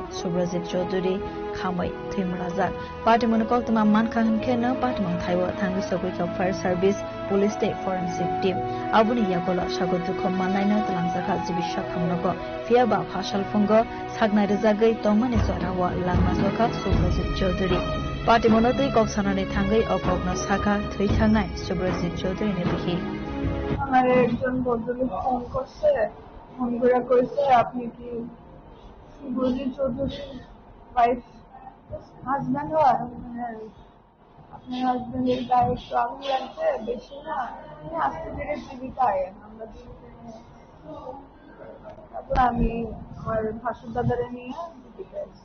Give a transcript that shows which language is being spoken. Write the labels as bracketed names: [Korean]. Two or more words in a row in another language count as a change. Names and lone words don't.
[Kok Borok] Subrajit Chaudhary Khamai Thimrazak Party Monokok Tama Manka Hankena Party Mung Thaiwa Thangu Sokuka [English] Fire Service Police State Forensic Team [Kok Borok] Abuni Yakola Shagodukho Manaina Tlangsaka Zibisha Kamnoko Fiaba Phashal Fungo Sagnai Rezagai Tongmani Zorawa Langmasoka Subrajit Chaudhary Party Monotui Kok Sanani Thangai Okokno Saka Three Thangnai Subrajit Chaudhary Nebihi [Bangla] আমার একজন ভদ্রলোক ফোন করছে, ফোন করে কইছে আপনি কি শুভজিৎ চৌধুরীর [English] wife husband [Bangla] হয়? হ্যাঁ। আপনার হাজব্যান্ডের গায়ে একটু আগুন লাগছে, বেশি না, আস্তে ধীরে জীবিকা আয়েন, আমরা তারপর আমি আমার ভাসুর দাদারে নিয়ে জীবিকা